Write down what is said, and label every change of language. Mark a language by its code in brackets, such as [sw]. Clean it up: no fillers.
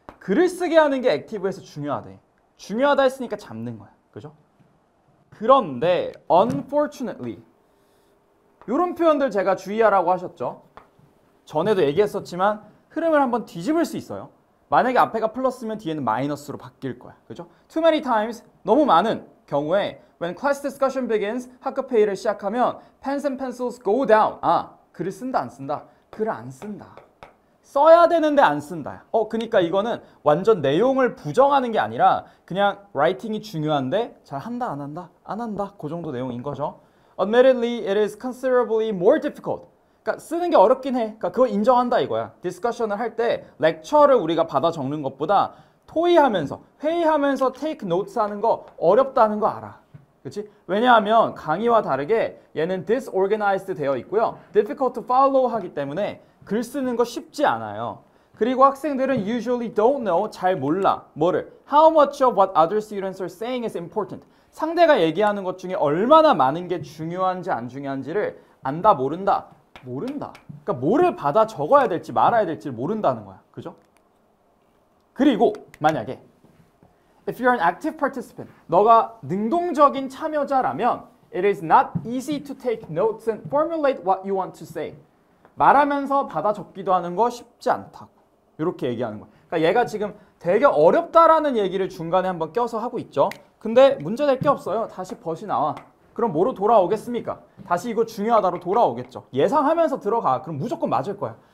[ko] 글을 쓰게 하는 게 액티브에서 중요하대. 중요하다 했으니까 잡는 거야. 그죠? 그런데 unfortunately 이런 표현들 제가 주의하라고 하셨죠. 전에도 얘기했었지만 흐름을 한번 뒤집을 수 있어요. 만약에 앞에가 플러스면 뒤에는 마이너스로 바뀔 거야. 그죠? [en] Too many times [ko] 너무 많은 경우에 [en] when class discussion begins [ko] 학급 회의를 시작하면 [en] pens and pencils go down. [ko] 아, 글을 쓴다 안 쓴다? 글을 안 쓴다. 써야 되는데 안 쓴다. 그러니까 이거는 완전 내용을 부정하는 게 아니라 그냥 writing이 중요한데 잘 한다 안 한다? 안 한다. 그 정도 내용인 거죠. [en] Admittedly, it is considerably more difficult. [ko] 그러니까 쓰는 게 어렵긴 해. 그러니까 그거 인정한다 이거야. 디스커션을 할 때 렉처를 우리가 받아 적는 것보다 토의하면서 회의하면서 [en] take notes [ko] 하는 거 어렵다는 거 알아. 그렇지? 왜냐하면 강의와 다르게 얘는 disorganized 되어 있고요. [en] difficult to follow [ko] 하기 때문에 글 쓰는 거 쉽지 않아요. 그리고 학생들은 [en] usually don't know, [ko] 잘 몰라. 뭐를? [en] How much of what other students are saying is important. [ko] 상대가 얘기하는 것 중에 얼마나 많은 게 중요한지 안 중요한지를 안다, 모른다? 모른다. 그러니까 뭐를 받아 적어야 될지 말아야 될지 모른다는 거야. 그죠? 그리고 만약에 [en] if you're an active participant, [ko] 너가 능동적인 참여자라면 [en] it is not easy to take notes and formulate what you want to say. [ko] 말하면서 받아 적기도 하는 거 쉽지 않다고. 이렇게 얘기하는 거야. 그러니까 얘가 지금 되게 어렵다라는 얘기를 중간에 한번 껴서 하고 있죠. 근데 문제될 게 없어요. 다시 벗이 나와. 그럼 뭐로 돌아오겠습니까? 다시 이거 중요하다로 돌아오겠죠. 예상하면서 들어가. 그럼 무조건 맞을 거야.